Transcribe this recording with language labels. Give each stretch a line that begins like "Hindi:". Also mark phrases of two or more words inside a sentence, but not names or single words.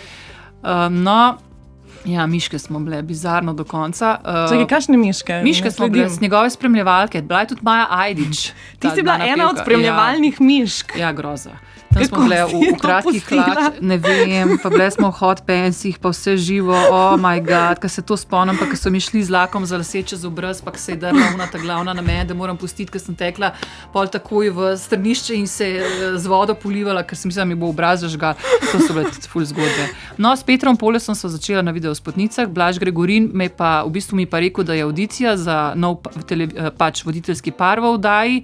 Slovenian: Ja, Miške smo bile bizarno do konca. Čakaj, kakšne Miške? Miške smo bile z njegove spremljevalke, bila je tudi Maja Ajdič. Ti si bila ena od spremljevalnih Mišk. Ja, groza. Tam smo bile v kratkih hlač, ne vem, pa bile smo v
English: hot pantsih,
Slovenian: pa vse živo,
English: oh my god,
Slovenian: ko se to spomnim, pa ko so mi šli z lakom za lase čez obraz, pa ko se je drla ta glavna na mene, da moram pustiti, ker sem tekla pol takoj v strnišče in se z vodo polivala, ker sem mislila, mi bo obraz zažgal. To so bile ful zgodbe. No, s Petrom Polesom sva začela na videospotnicah, Blaž Gregorin mi pa rekel, da je audicija za nov pač voditeljski par v oddaji.